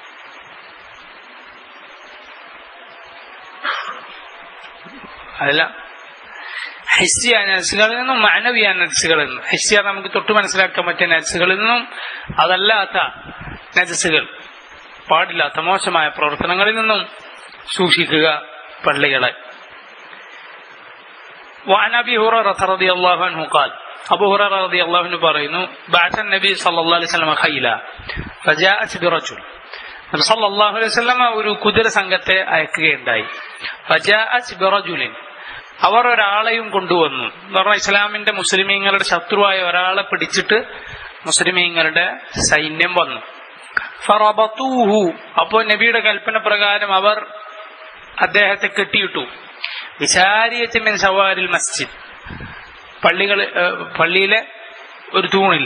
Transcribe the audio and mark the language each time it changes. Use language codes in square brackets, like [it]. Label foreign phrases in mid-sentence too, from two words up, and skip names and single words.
[ml] അതല്ല, ഹിസ്സിയായ നജസുകളിൽ നിന്നും മാനവിയായ നജസുകളിൽ നിന്നും. ഹിസ്സിയ നമുക്ക് തൊട്ട് മനസ്സിലാക്കാൻ പറ്റിയ നജസുകളിൽ നിന്നും അതല്ലാത്ത നജസുകൾ, പാടില്ലാത്ത മോശമായ പ്രവർത്തനങ്ങളിൽ നിന്നും സൂക്ഷിക്കുക പള്ളികളെ. [ar] وعن أبي هريرة رضي الله عنه قال, [ml] അബൂ ഹുറൈറ [ar] رضي الله عنه [ml] പറയുന്നു, [ar] بعث النبي صلى الله عليه وسلم خيلا فجاءت برجل, [ml] നബി [ar] صلى الله عليه وسلم [ml] ഒരു കുതിര സംഘത്തെ അയക്കുകയുണ്ടായി. [ar] فجاءت برجل, [ml] അവർ ഒരാളെയും കൊണ്ടുവന്നു. എന്ന് പറഞ്ഞാൽ ഇസ്ലാമിന്റെ മുസ്ലിമീങ്ങളുടെ ശത്രുവായ ഒരാളെ പിടിച്ചിട്ട് മുസ്ലിമീങ്ങളുടെ സൈന്യം വന്നു. ഫറബതൂഹു, അപ്പോൾ നബിയുടെ കൽപ്പന പ്രകാരം അവർ അദ്ദേഹത്തെ കെട്ടിയിട്ടു. [ar] بسارية من سواري المسجد, [ml] പള്ളിയിലെ ഒരു തൂണിൽ.